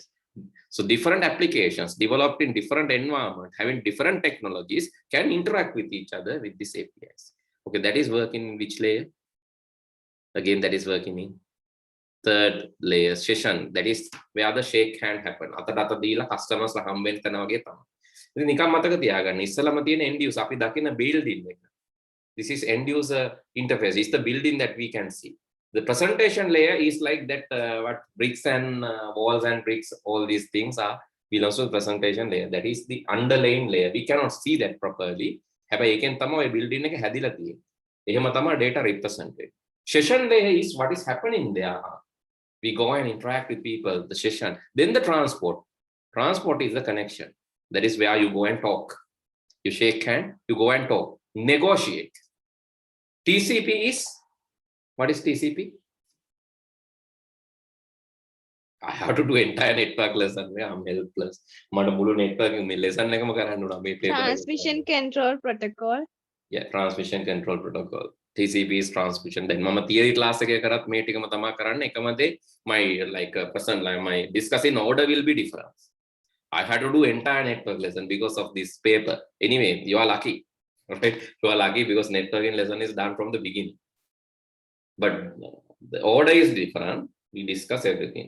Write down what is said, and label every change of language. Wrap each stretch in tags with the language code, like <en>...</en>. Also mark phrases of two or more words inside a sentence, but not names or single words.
<en>So different applications developed in different environment, having different technologies, can interact with each other with these APIs. Okay, that is working in which layer? Again, that is working in third layer session. That is where the shake hand happen.</en> <si>අතට දීලා customers ලා හම්බෙන් කරනවා වගේ තමයි. ඉතින් නිකන් මතක තියාගන්න ඉස්සලම තියෙන</si> <en>end user</en> <si>අපි දකින building එක.</si> <en>This is end user interface. It's the building that we can see. The presentation layer is like that, what bricks and walls and bricks, all these things are belongs to the presentation layer. That is the underlying layer. We cannot see that properly.</en> <si>හැබැයි ඒකෙන් තමයි ඔය building එක හැදිලා තියෙන්නේ. එහෙම තමයි</si> <en>data represented. Session layer is what is happening there. We go and interact with people, the session. Then the transport. Transport is the connection. That is where you go and talk. You shake hand, you go and talk, negotiate. TCP is, what is TCP? I have to do entire network lesson. I'm helpless. Transmission control protocol. Yeah, transmission control protocol. TCP is transmission. Then</en> <si>mama</si> <en>theory class</en> <si>එක කරත් මේ ටිකම තමයි කරන්නේ. එකම දේ</si> <en>my like person like my discussing order will be different. I had to do entire network lesson because of this paper. Anyway, you are lucky. Right? You are lucky because networking lesson is done from the beginning. But the order is different. We discuss everything.</en>